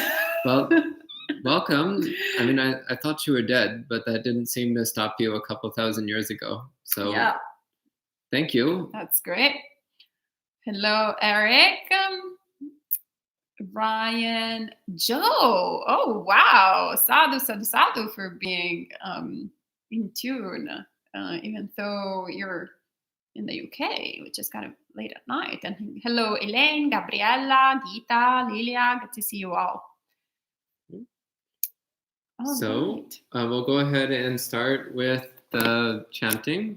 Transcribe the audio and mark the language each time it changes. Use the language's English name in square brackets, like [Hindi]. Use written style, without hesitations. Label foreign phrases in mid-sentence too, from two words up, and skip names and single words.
[English] Well, welcome. I mean, I thought you were dead, but that didn't seem to stop you a couple thousand years ago. So yeah. Thank you. That's great. Hello, Eric. Ryan, Joe. Oh, wow. [Pali] Sadhu, sadhu, sadhu [English] for being in tune, even though you're in the UK, which is kind of late at night. And hello, Elaine, Gabriella, Gita, Lilia. Good to see you all. We'll go ahead and start with the chanting.